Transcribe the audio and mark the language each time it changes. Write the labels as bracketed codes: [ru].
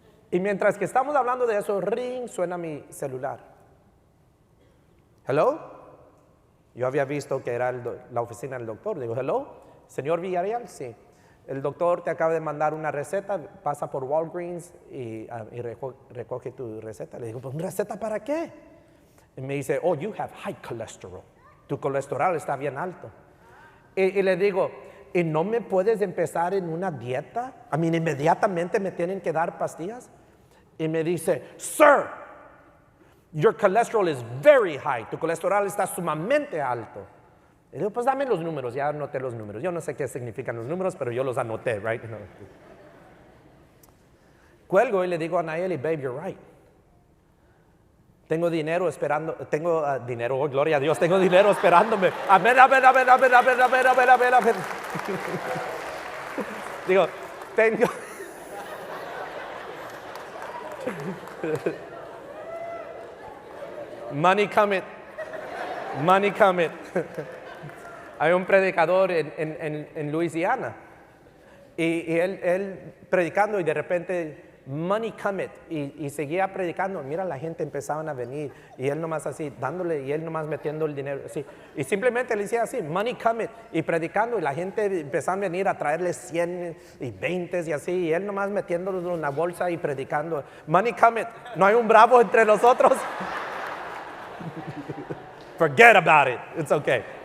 [es] Y mientras que estamos hablando de eso, ring, suena mi celular. [en] Hello. [es] Yo había visto que era la oficina del doctor. Digo, hello, señor Villarreal, sí. El doctor te acaba de mandar una receta, pasa por Walgreens y recoge tu receta. Le digo, pues, ¿una receta para qué? Y me dice, [en] oh, you have high cholesterol. [es] Tu colesterol está bien alto. Y le digo, ¿y no me puedes empezar en una dieta? A mí inmediatamente me tienen que dar pastillas. Y me dice, [en] sir, your cholesterol is very high. [es] Tu colesterol está sumamente alto. Y digo, pues dame los números. Ya anoté los números. Yo no sé qué significan los números, pero yo los anoté, right? No. Cuelgo y le digo a Nayeli, [en] babe, you're right. [es] Tengo dinero esperando, tengo dinero, oh, gloria a Dios, tengo dinero esperándome. Amén, amén, amén, amén, amén, amén, amén, amén, amén. Digo, tengo. [en] Money coming. Money coming. [es] Hay un predicador en Luisiana. Y él predicando y de repente, [en] money cometh, [es] y seguía predicando. Mira, la gente empezaban a venir y él nomás así, dándole, y él nomás metiendo el dinero así. Y simplemente le decía así, [en] money cometh, [es] y predicando, y la gente empezaba a venir a traerle 100 y 20 y así, y él nomás metiéndolo en una bolsa y predicando, money cometh. No hay un bravo entre nosotros. [en] Forget about it, it's okay.